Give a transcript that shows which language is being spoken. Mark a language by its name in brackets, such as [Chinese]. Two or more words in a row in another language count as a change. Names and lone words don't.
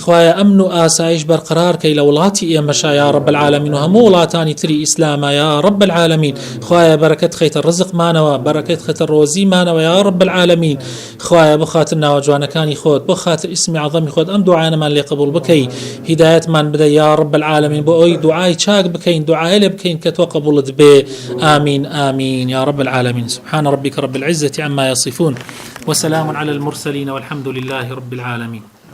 [Central Kurdish] خوایە ئەمن و ئاسایش بەرقرار کەی لە وڵاتی ئێمەشا [Arabic] یا رب العالمین [Central Kurdish] و هەموو وڵاتانی تری ئیسلامە [Arabic] یا رب العالمین. [Central Kurdish] خوایە بەرەکەت خەیتە ڕزقمانەوە، بەرەکەت خەیتە ڕۆزیمانەوە [Arabic] یا رب العالمین. [Central Kurdish] خوایە بۆ خاتر ناوەجوانەکانی خۆت، بۆ خاتر ئیسمی عەظەمی خۆت ئەم دوعایەمان لێ قبول بکەی، هیدایەتمان بدە [Arabic] یا رب العالمین، [Central Kurdish] بۆ ئەوی دوعای چاک بکەین، دوعای لێ بکەین کە تۆ قبولت بێ. [Arabic] آمین آمین یا رب العالمین. سبحان ربك رب العزة عما يصفون وسلام على المرسلين والحمد لله رب العالمين.